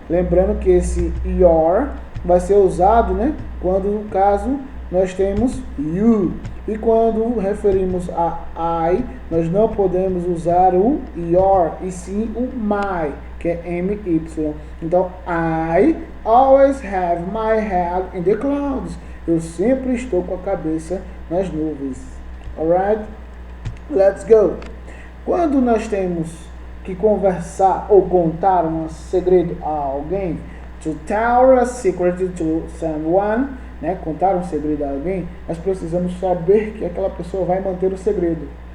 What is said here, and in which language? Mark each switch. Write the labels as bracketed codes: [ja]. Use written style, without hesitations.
[pt] Lembrando que esse your vai ser usado, né, quando no caso nós temos you. E quando referimos a I, nós não podemos usar o your, e sim o my, que é MY. [en] Então, I always have my head in the clouds. [pt] Eu sempre estou com a cabeça nas nuvens. [en] Alright? Let's go. [pt] Quando nós temos que conversar ou contar um segredo a alguém, [en] to tell a secret to someone, [pt] né, contar um segredo a alguém, nós precisamos saber que aquela pessoa vai manter o segredo.